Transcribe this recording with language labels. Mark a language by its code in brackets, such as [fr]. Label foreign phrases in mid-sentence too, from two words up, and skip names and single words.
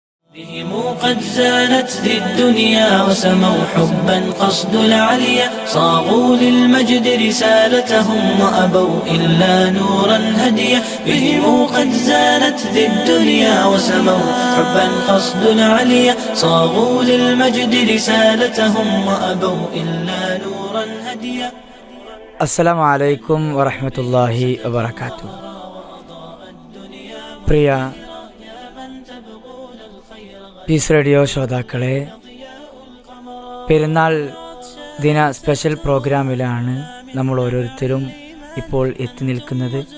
[ar] بهم قد زانت ذي الدنيا وسموا حبا قصد العليا صاغوا للمجد رسالتهم وأبوا إلا نورا هديا بهم قد زانت ذي الدنيا وسموا حبا قصد العليا صاغوا للمجد رسالتهم وأبوا إلا نورا هديا. السلام عليكم ورحمة الله وبركاته. [ml] പ്രിയ പീസ് റേഡിയോ ശ്രോതാക്കളെ, പെരുന്നാൾ ദിന [en] special programme [ml] നമ്മൾ ഓരോരുത്തരും ഇപ്പോൾ എത്തി നിൽക്കുന്നത്.